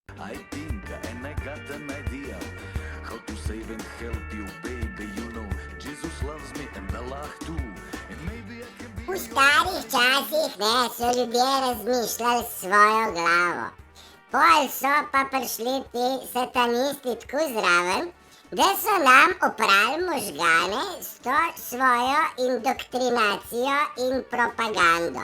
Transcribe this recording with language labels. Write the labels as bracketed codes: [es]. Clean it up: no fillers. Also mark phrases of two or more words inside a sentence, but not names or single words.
[en] I think and I got an idea how to save and help you, baby. You know, Jesus loves me and Allah too. And maybe I can be... [sl] V starih časih so ljudje razmišljali s svojo glavo. Pol so pa prišli ti satanisti tako zraven, da so nam oprali možgane s to svojo indoktrinacijo in propagando.